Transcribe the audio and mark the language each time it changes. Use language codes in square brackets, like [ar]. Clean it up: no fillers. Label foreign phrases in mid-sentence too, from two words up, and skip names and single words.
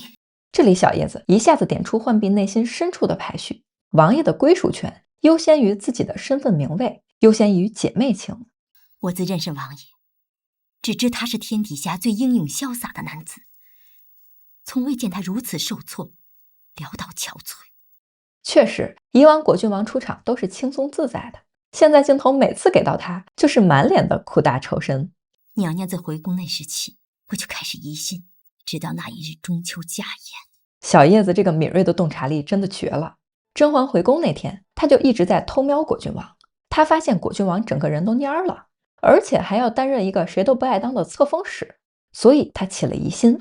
[zh] 這裡小葉子一下子點出浣碧內心深處的排序：王爺的歸屬權優先於自己的身份名位，優先於姐妹情。我自認識王爺，只知他是天底下最英勇瀟灑的男子，從未見他如此受挫，潦倒憔悴。確實，以往果郡王出場都是輕鬆自在的，現在鏡頭每次給到他，就是滿臉的苦大仇深。娘娘自回宮那時起，我就開始疑心，直到那一日中秋家宴。小葉子這個敏銳的洞察力真的絕了。甄嬛回宮那天，他就一直在偷瞄果郡王，他發現果郡王整個人都蔫了，而且還要擔任一個誰都不愛當的冊封使，所以他起了疑心。